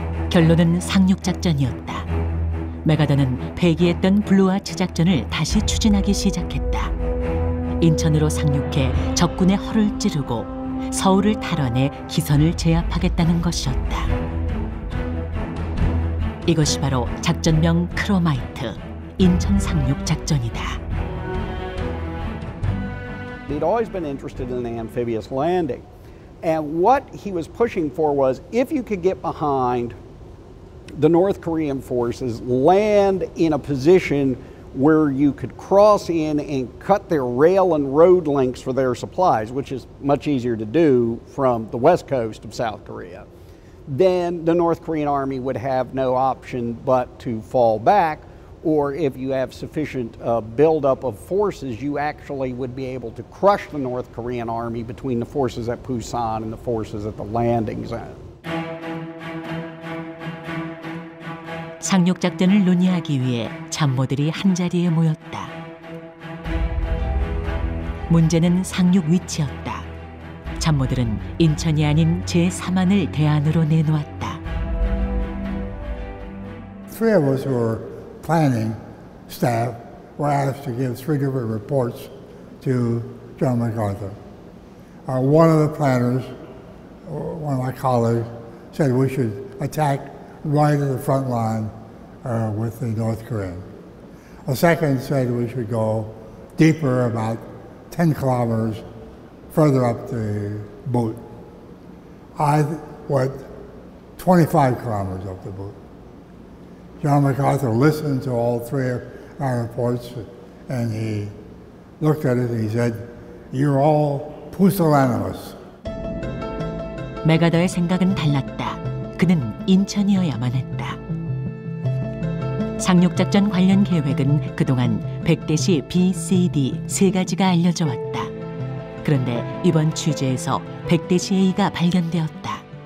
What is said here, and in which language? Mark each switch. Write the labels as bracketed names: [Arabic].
[Korean] 결론은 상륙작전이었다. 메가더는 폐기했던 블루아츠 작전을 다시 추진하기 시작했다. 인천으로 상륙해 적군의 허를 찌르고 서울을 탈환해 기선을 제압하겠다는 것이었다. 이것이 바로 작전명 크로마이트, 인천 상륙 작전이다. [English] He'd always been interested in an amphibious landing. And what he was pushing for was, if you could get behind the North Korean forces, land in a position where you could cross in and cut their rail and road links for their supplies, which is much easier to do from the west coast of South Korea, then the North Korean army would have no option but to fall back. Or if you have sufficient buildup of forces, you actually would be able to crush the North Korean army between the forces at Busan and the forces at the landing zone. [Korean] 상륙 작전을 논의하기 위해 참모들이 한자리에 모였다. 문제는 상륙 위치였다. 참모들은 인천이 아닌 제3안을 대안으로 내놓았다. [English] Three of us were planning staff were asked to give three different reports to General MacArthur. One of the planners, one of my colleagues, said we should attack right at the front line with the North Koreans. A second said we should go deeper, about 10 kilometers further up the boot. I went 25 kilometers up the boot. General MacArthur listened to all three of our reports, and he looked at it and he said, "You're all pusillanimous." [Korean] 메가더의 생각은 달랐다. 그는 인천이어야만 했다. 상륙작전 관련 계획은 그동안 백대시 B, C, D 세 가지가 알려져 왔다. 그런데 이번 취재에서 백대시 A가 발견되었다.